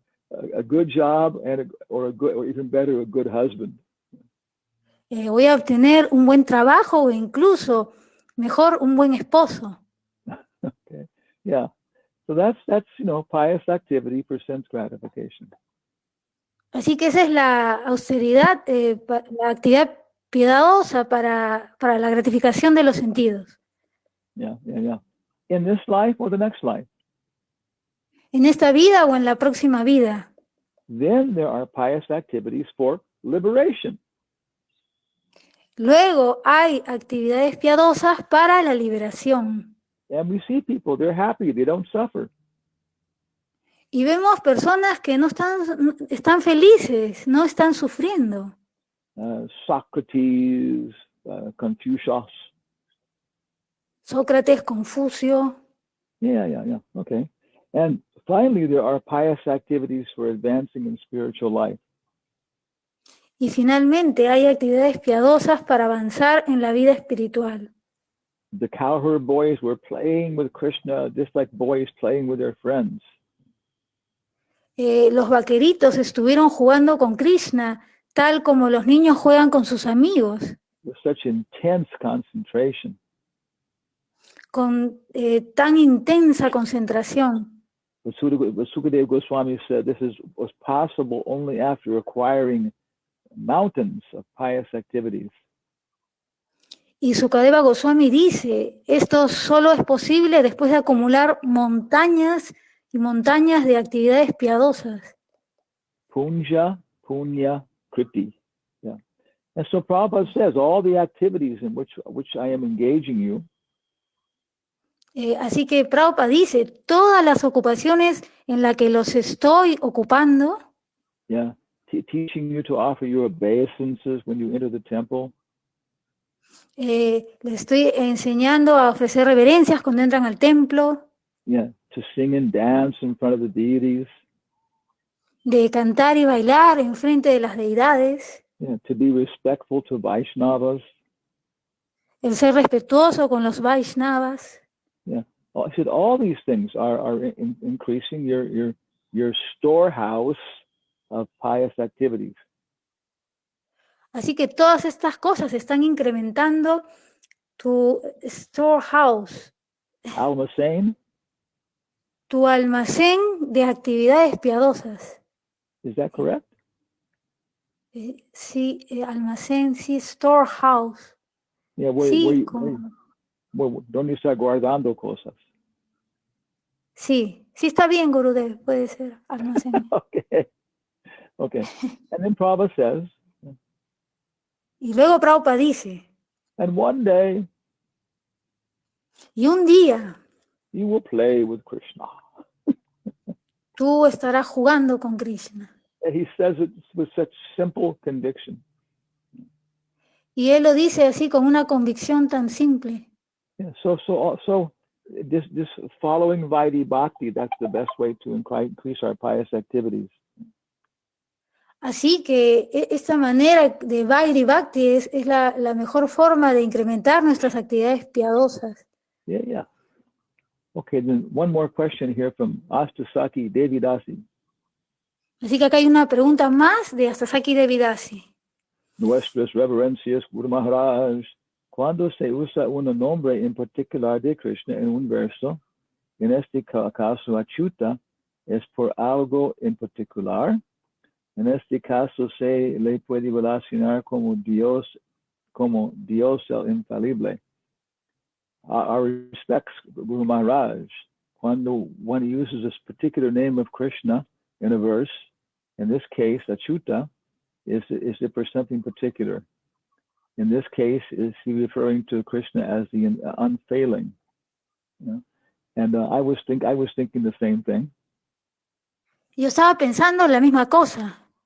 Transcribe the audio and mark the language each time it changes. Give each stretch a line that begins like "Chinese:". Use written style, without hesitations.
English: A good job or even better, a good husband.
Spanish: Voy a obtener un buen trabajo o incluso, mejor, un buen esposo.
English: Okay. Yeah. So that's pious activity for sense gratification.
Spanish: Así que esa es la austeridad, la actividad piadosa para la gratificación de los sentidos.
English: Yeah. In this life or the next life.
Spanish: En esta vida o en la próxima vida.
English: Then there are pious activities for liberation.
Spanish: Luego hay actividades piadosas para la liberación.
English: And we see people, they're happy, they don't suffer.
Spanish: Y vemos personas que no están felices, no están sufriendo.
English: Socrates, Confucius.
Spanish: Sócrates, Confucio.
English: Yeah. Okay. And finally, there are pious activities for advancing in spiritual life.
Spanish: Y finalmente hay actividades piadosas para avanzar en la vida espiritual.
English: The cowherd boys were playing with Krishna just like boys playing with their friends.
Spanish: Los vaqueritos estuvieron jugando con Krishna, tal como los niños juegan con sus amigos.
English: With such intense concentration.
Spanish: Con tan intensa concentración.
English: But Sukadeva Goswami said this was possible only after acquiring mountains of pious activities.
Spanish: Y Sukadeva Goswami dice, esto solo es posible después de acumular montañas y montañas de actividades piadosas.
English: Punya kriti. Yeah. And so Prabhupada says all the activities in which I am engaging you.
Spanish: Así que Prabhupada dice, todas las ocupaciones en las que los estoy ocupando.
English: Yeah. Teaching you to offer your obeisances when you enter the temple.
Spanish: Le estoy enseñando a ofrecer reverencias cuando entran al templo.
English: Yeah, to sing and dance in front of the deities.
Spanish: De cantar y bailar en frente de las deidades.
English: Yeah, to be respectful to Vaishnavas.
Spanish: El ser respetuoso con los Vaishnavas.
English: Yeah, I said all these things are increasing your your storehouse of pious activities.
Spanish: Así que todas estas cosas están incrementando tu storehouse, Almacén, tu almacén de actividades piadosas.
English: is that correct?
Spanish: Sí, almacén, sí, storehouse.
English: Yeah,
Spanish: Sí, ¿dónde está guardando cosas? sí, sí está bien, Gurudev, puede ser almacén.
English: Okay. And then Prabhupada says,
Spanish: Y luego Prabhupada dice,
English: and one day
Spanish: y un día
English: you will play with Krishna.
Spanish: tú estarás jugando con Krishna.
English: And he says it with such simple conviction.
Spanish: Y él lo dice así con una convicción tan simple.
English: Yeah, so this following Vaidhi Bhakti, that's the best way to increase our pious activities.
Spanish: Así que esta manera de Vaidhi Bhakti es la mejor forma de incrementar nuestras actividades piadosas.
English: Yeah. Okay, then one more question here from Astasaki Devidasi.
Spanish: Así que acá hay una pregunta más de Astasaki Devidasi. Nuestras reverencias, Guru Maharaj. Cuando se usa un nombre en particular de Krishna en un verso, en este caso Achyuta, es por algo en particular. En este caso se le puede relacionar como Dios el infalible.
English: Our respects, Guru Maharaj. Cuando one uses this particular name of Krishna in a verse, in this case, Achyuta, is it for something particular? In this case, is he referring to Krishna as the unfailing? You know? And I was thinking the same thing.
Spanish: Yo estaba pensando la misma cosa.